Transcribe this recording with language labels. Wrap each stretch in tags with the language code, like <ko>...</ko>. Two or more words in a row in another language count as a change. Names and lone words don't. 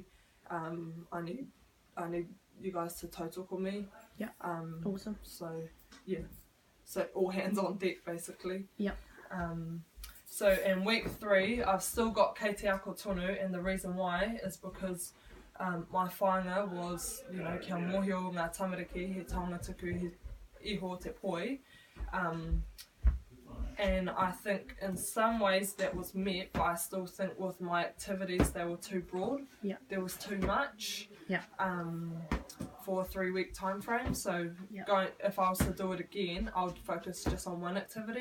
<en>I need you guys to tautoko me. Awesome. So all hands on deck basically. So in week 3, I've still got</en> <mi>kei te ako tonu,</mi> <en>and the reason why is because my whānga was,</en> <mi>kia mōhio ngā tamariki he taonga tuku iho te poi.</mi> <en>And I think in some ways that was met, but I still think with my activities they were too broad. There was too much for a 3-week time frame. So if I was to do it again, I would focus just on one activity.</en>